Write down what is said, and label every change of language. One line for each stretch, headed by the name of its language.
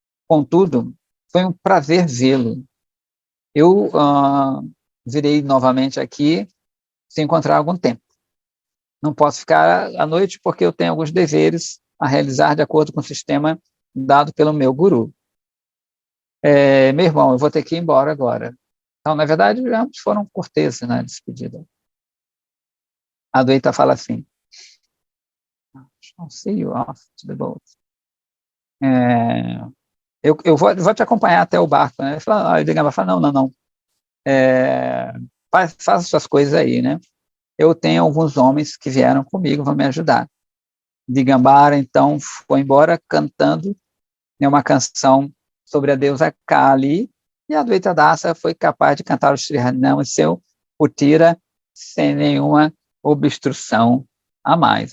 Portuguese: Contudo, foi um prazer vê-lo. Eu virei novamente aqui se encontrar algum tempo. Não posso ficar à noite porque eu tenho alguns deveres a realizar de acordo com o sistema dado pelo meu guru. Meu irmão, eu vou ter que ir embora agora. Então, na verdade, ambos foram corteses na despedida. A Adwaita fala assim,
English: I'll see you off to the boat.
Portuguese: Eu vou te acompanhar até o barco, né? Ele fala, não. Faça suas coisas aí, né? Eu tenho alguns homens que vieram comigo, vão me ajudar. Digambara, então, foi embora cantando, né, uma canção sobre a deusa Kali, e a Adwaita Dasa foi capaz de cantar o Sri Harinam e seu Utira sem nenhuma obstrução a mais.